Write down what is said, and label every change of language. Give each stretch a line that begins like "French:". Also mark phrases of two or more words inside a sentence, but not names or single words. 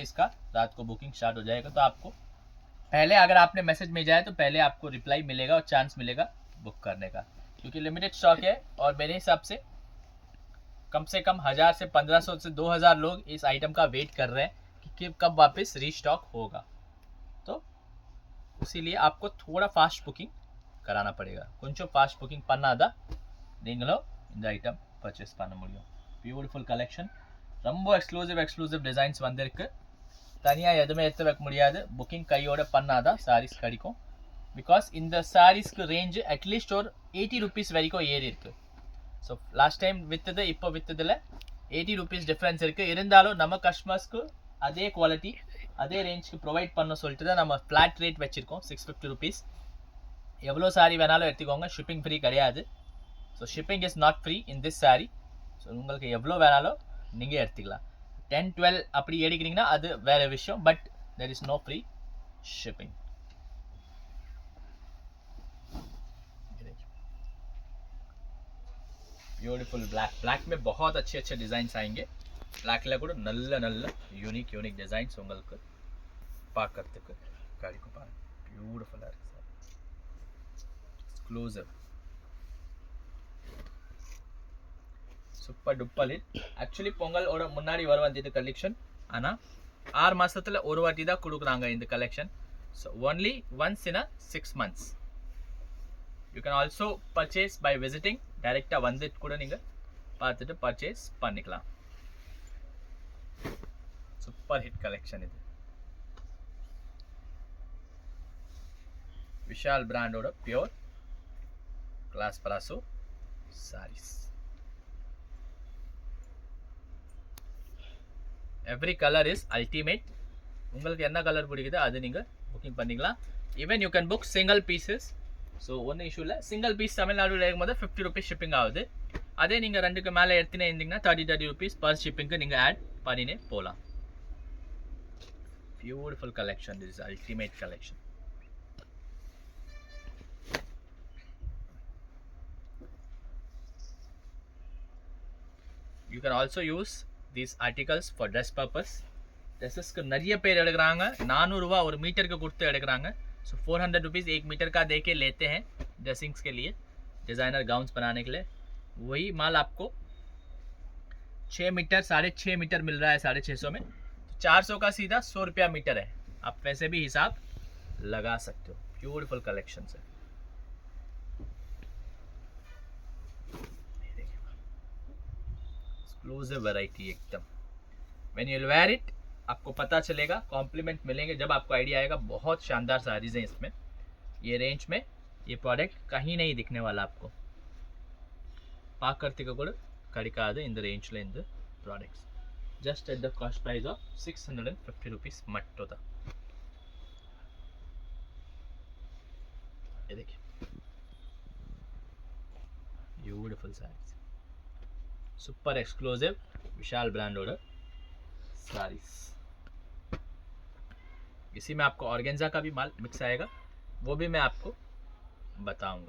Hindi: इसका रात को
English: booking start
Hindi: हो जाएगा, तो आपको पहले अगर आपने मैसेज भेजा है तो पहले आपको रिप्लाई मिलेगा और चांस मिलेगा बुक करने का, क्योंकि
English: limited stock
Hindi: है. और मेरे हिसाब से कम 1000 से 1500 से 2000 लोग इस आइटम का वेट कर रहे हैं कि कब वापस रीस्टॉक होगा. तो इसीलिए आपको थोड़ा
English: fast booking
Hindi: कराना पड़ेगा. कुछ फास्ट बुकिंग
Tamil: பண்ணாதான் நீங்களும் இந்த ஐட்டம் பர்ச்சேஸ் பண்ண முடியும்.
English: beautiful collection,
Tamil: ரொம்ப
English: exclusive designs
Tamil: வந்திருக்கு. தனியாக எதுவுமே எடுத்து வைக்க முடியாது. புக்கிங் கையோட பண்ணாதான் சாரீஸ் கிடைக்கும். பிகாஸ் இந்த சாரீஸ்க்கு
English: range atleast
Tamil: ஒரு 80 ருபீஸ் வரைக்கும் ஏறி இருக்கு.
English: so last time
Tamil: விற்றது இப்போ விற்றதில் 80
English: rupees difference
Tamil: இருக்குது. இருந்தாலும் நம்ம கஸ்டமர்ஸ்க்கு அதே குவாலிட்டி அதே ரேஞ்சுக்கு ப்ரொவைட் பண்ண சொல்லிட்டு தான் நம்ம
English: flat rate
Tamil: வச்சுருக்கோம். 650 ருபீஸ். எவ்வளோ சாரீ வேணாலும் எடுத்துக்கோங்க,
English: shipping free
Tamil: கிடையாது.
English: So shipping is not free in this saree.
Tamil: ஸோ உங்களுக்கு எவ்வளோ வேணாலும் நீங்கள் எடுத்துக்கலாம். 10-12 அப்படி எடுக்கிறீங்கன்னா அது வேறு விஷயம்.
English: But there is no free shipping. beautiful black
Hindi: में बहुत अच्छे डिजाइन्स आएंगे.
Tamil: ब्लैक கூட நல்ல
English: unique designs
Tamil: உங்களுக்கு பார்க்கிறதுக்கு கிடைக்கும். பாருங்க பியூட்டிஃபுல்லா இருக்கு சார்.
English: exclusive super duper hit.
Tamil: ஆக்சுவலி பொங்கலோட முன்னாடி வர வேண்டியது கலெக்ஷன், ஆனா 6 மாசத்துல ஒரு வாட்டி தான் கொடுக்குறாங்க இந்த கலெக்ஷன்.
English: So only once in 6 months. You can also purchase by visiting.
Tamil: டைரெக்டாக வந்துட்டு கூட நீங்கள் பார்த்துட்டு பர்ச்சேஸ் பண்ணிக்கலாம்.
English: super hit collection
Tamil: இது. விஷால் பிராண்டோட
English: pure glass
Tamil: பராசோ சாரீஸ்.
English: Every color is ultimate.
Tamil: உங்களுக்கு என்ன கலர் பிடிக்குதோ அது நீங்கள் புக்கிங் பண்ணிக்கலாம்.
English: Even you can book single pieces. So
Tamil: ஒன்றும் இஷ்யூ இல்லை. சிங்கிள் பீஸ் தமிழ்நாடுல இருக்கும்போது 50 ருபீஸ் ஷிப்பிங் ஆகுது. அதே நீங்கள் 2க்கு மேலே எடுத்துனே இருந்தீங்கன்னா 30
English: rupees per
Tamil: ஷிப்பிங்க்கு நீங்கள் ஆட் பண்ணினே போகலாம்.
English: Beautiful collection, this is ultimate collection. You can also use these articles for dress purpose.
Tamil: ட்ரெஸ்ஸஸ்க்கு நிறைய பேர் எடுக்கிறாங்க. 400 ரூபா ஒரு மீட்டருக்கு கொடுத்து எடுக்கிறாங்க.
Hindi: सो 400 रुपीज़ 1 मीटर का दे के लेते हैं ड्रेसिंग्स के लिए,
English: designer gowns
Hindi: बनाने के लिए। वही माल आपको 6 मीटर 6.5 मीटर मिल रहा है 650 में। 400 का सीधा 100 रुपया मीटर है। आप वैसे भी हिसाब लगा सकते हो।
English: beautiful collection
Hindi: है।
English: exclusive variety
Hindi: एकदम।
English: when you wear it
Hindi: आपको पता चलेगा, कॉम्प्लीमेंट मिलेंगे जब आपको आइडिया आएगा। बहुत शानदार साड़ीज हैं इसमें। ये रेंज में ये प्रोडक्ट कहीं नहीं दिखने वाला आपको। पाकर्तिका కూడా కడికాదు in the range లో in the products just at the cost price of 650 rupees मट्टो था। ये देखिए ब्यूटीफुल साड़ीज,
English: super exclusive
Hindi: विशाल ब्रांड ऑर्डर साड़ीज। इसी में आपको ऑर्गेन्जा का भी माल मिक्स आएगा, वो भी मैं आपको बताऊंगा।